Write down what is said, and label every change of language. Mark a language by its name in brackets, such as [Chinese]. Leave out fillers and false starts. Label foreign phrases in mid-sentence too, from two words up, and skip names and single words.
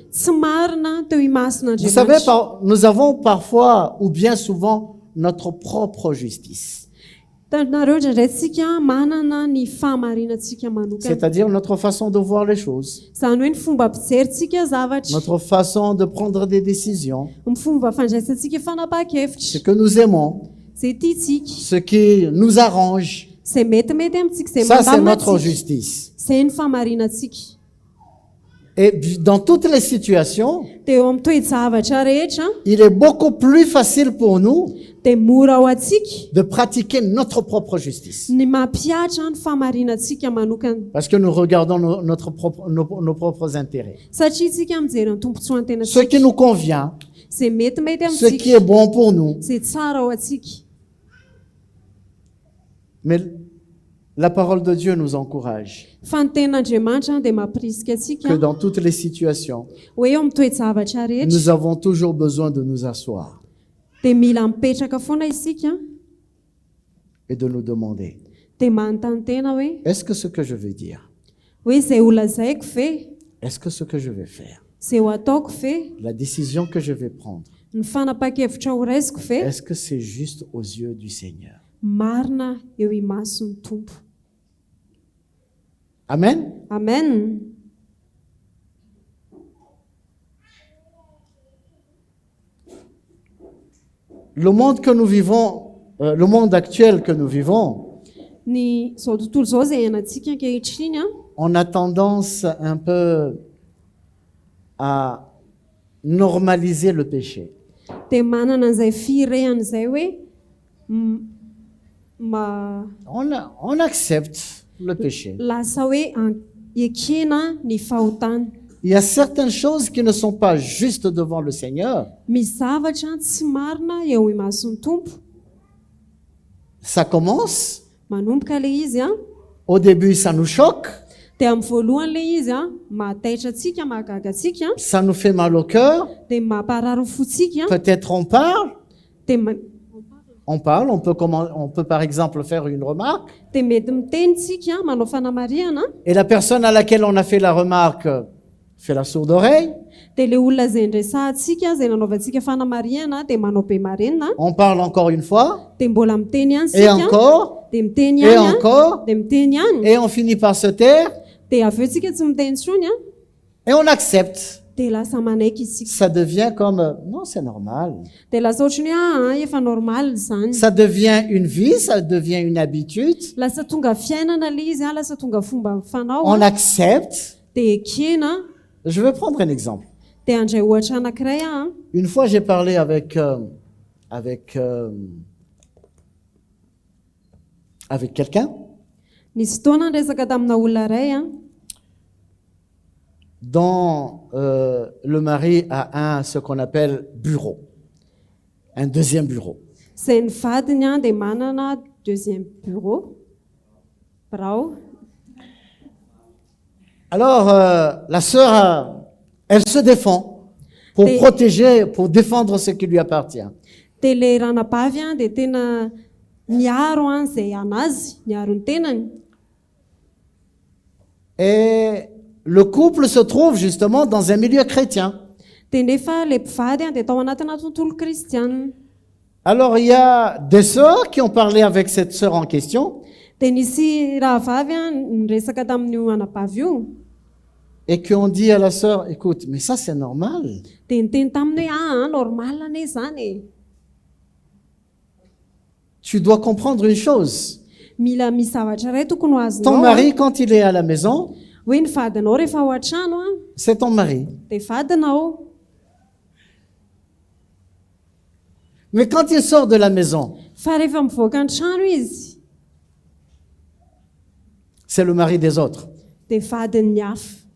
[Malagasy] tsy marina teo [French] Vous savez, [Malagasy] imason'Andriamanitra. [French] nous avons parfois ou bien souvent notre propre justice, [Malagasy] Tantareo indraindray tsika manana ny fahamarinantsika manokana. [French] c'est-à-dire notre façon de voir les choses, [Malagasy] Zany hoe ny fomba fijerytsika zavatra, [French] notre façon de prendre des décisions, [Malagasy] ny fomba fandraisantsika [French] ce [Malagasy] fanapa-kevitra, [French] que nous aimons, [Malagasy] izay tiantsika, [French] ce qui nous arrange. [Malagasy] izay metimety amintsika, izay [French] Ça, c'est [Malagasy] mandamina [French] notre [Malagasy] antsika. [French] justice. [Malagasy] Izay ny fahamarinantsika. [French] Et dans toutes les situations, [Malagasy] Dia eo amin'ny toe-javatra rehetra [French] il est beaucoup plus facile pour nous [Malagasy] dia mora ao antsika [French] de pratiquer notre propre justice. [Malagasy] ny mampiatra ny fahamarinantsika manokana. [French] Parce que nous regardons nos propres intérêts. [Malagasy] Satria isika mijery ny tompontsoa ny [French] Ce qui [Malagasy] tenantsika, [French] nous convient, [Malagasy] izay metimety [French] ce qui est [Malagasy] amintsika, [French] bon pour nous. [Malagasy] izay tsara ao antsika. [French] Mais la parole de Dieu nous encourage [Malagasy] Fa ny ten'Andriamanitra dia mampirisika atsika [French] que dans toutes les situations, [Malagasy] hoe eo amin'ny toe-javatra rehetra [French] nous avons toujours besoin de nous asseoir [Malagasy] dia mila mipetraka foana isika [French] et de nous demander, [Malagasy] dia manontany tena hoe [French] est-ce que ce que je vais dire, [Malagasy] hoe izay ho lazaiko ve, [French] est-ce que ce que je vais faire, [Malagasy] izay ho ataoko ve, [French] la décision que je vais prendre, [Malagasy] ny fanapa-kevitra ho raisiko ve, [French] est-ce que c'est juste aux yeux du Seigneur? [Malagasy] marina eo imason'ny tompo. [French] Amen. [Malagasy] Amen. [French] Le monde que nous vivons, le monde actuel que nous vivons, [Malagasy] Ny zao tontolo zao izay iainantsika ankehitriny a, [French] on a tendance un peu à normaliser le péché. [Malagasy] dia manana an'izay firehana izay hoe m- ma [French] On accepte le péché. [Malagasy] lasa hoe ekena ny fahotana. [French] il y a certaines choses qui ne sont pas justes devant le Seigneur. [Malagasy] Misy zavatra tsy marina eo imason'ny tompo. [French] Ça commence, [Malagasy] Manomboka le izy a, [French] au début ça nous choque, [Malagasy] dia amin'ny voalohany le izy a mahataitra antsika, mahagaga antsika, [French] ça nous fait mal au cœur, [Malagasy] dia mamparary ny fontsika, [French] peut-être on parle, [Malagasy] dia [French] on peut par exemple faire une remarque, [Malagasy] dia mety miteny tsika manao fanamariana, [French] et la personne à laquelle on a fait la remarque fait la sourde oreille, [Malagasy] dia le olona izay ndresahantsika, izay nanaovantsika fanamariana, dia manao be marenina, [French] on parle encore une fois, [Malagasy] dia mbola miteny ihany [French] et [Malagasy] sika, [French] encore, [Malagasy] dia miteny [French] et [Malagasy] ihany a, [French] encore, [Malagasy] dia miteny ihany, [French] et on finit par se taire, [Malagasy] dia avy eo tsika tsy miteny intsony a, [French] et on accepte. [Malagasy] dia lasa manaiky isika. [French] Ça devient comme, non, c'est normal. [Malagasy] Dia lasa ohatrany hoe efa normal izany. [French] Ça devient une vie, ça devient une habitude. [Malagasy] Lasa tonga fiainana le izy a, lasa tonga fomba fanao [French] On [Malagasy] a, [French] accepte. [Malagasy] dia ekena. [French] Je vais prendre un exemple. [Malagasy] Dia andray ohatra anankiray a, [French] Une fois, j'ai parlé avec quelqu'un [Malagasy] nisy fotoana resaka tamina olona iray a, [French] dont le mari a ce qu'on appelle bureau, un deuxième bureau. [Malagasy] izay ny vadiny a dia manana deuxième birao. [French] Alors, la sœur, elle se défend pour Et- protéger, pour défendre ce qui lui appartient. [Malagasy] Dia le ranabavy a dia tena miaro a izay anazy, miaro ny tenany. [French] Et le couple se trouve justement dans un milieu chrétien. [Malagasy] Dia nefa le mpivady a dia tao anatina tontolo kristianina. [French] Alors, il y a des sœurs qui ont parlé avec cette sœur en question [Malagasy] Dia nisy rahavavy a niresaka tamin'io anabavy io, [French] et qui ont dit à la sœur, écoute, mais ça c'est normal. [Malagasy] dia niteny taminy hoe normal ane zany e. [French] Tu dois comprendre une chose. [Malagasy] Mila misy zavatra iray tokony ho [French] Ton [Malagasy] azonao. [French] mari, quand il est à la maison, [Malagasy] Hoe ny vadinao rehefa ao an-trano a, [French] c'est ton mari. [Malagasy] dia vadinao. [French] Mais quand il sort de la maison, [Malagasy] Fa rehefa mivoaka ny trano izy, [French] c'est le mari des autres. [Malagasy] dia vadin'ny hafa.